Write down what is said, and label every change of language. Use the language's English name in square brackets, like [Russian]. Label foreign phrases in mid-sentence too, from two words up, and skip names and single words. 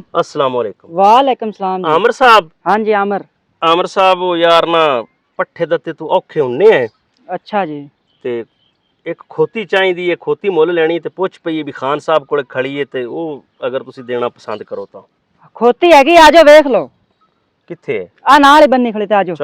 [Arabic] السلام عليكم. وعليكم سلام جی. [Punjabi] आमर साहब? ਹਾਂ ਜੀ ਆਮਰ। ਆਮਰ ਸਾਹਬ ਵੋ ਯਾਰ ਨਾ ਪੱਠੇ ਦੱਤੇ ਤੂ ਔਖੇ ਹੁੰਨੇ ਹੈ ਅੱਛਾ ਜੀ। ਤੇ ਏਕ ਖੋਤੀ ਚਾਹੀਦੀ ਹੈ, ਖੋਤੀ ਮੁੱਲ ਲੈਣੀ ਤੇ ਪੁੱਛ ਪਈ ਭੀ ਖਾਨ ਸਾਹਬ ਕੋਲੇ ਖੜੀ ਹੈ ਤੇ ਓ ਅਗਰ ਤੁਸੀ ਦੇਣਾ ਪਸੰਦ ਕਰੋ ਤੋ। ਖੋਤੀ ਹੈਗੀ ਆਜੋ ਵੇਖ ਲੋ। ਕਿੱਥੇ ਹੈ? ਆ ਨਾਲ ਹੀ ਬੱਨ੍ਹੀ ਖੜੀ ਤੇ ਆਜੋ।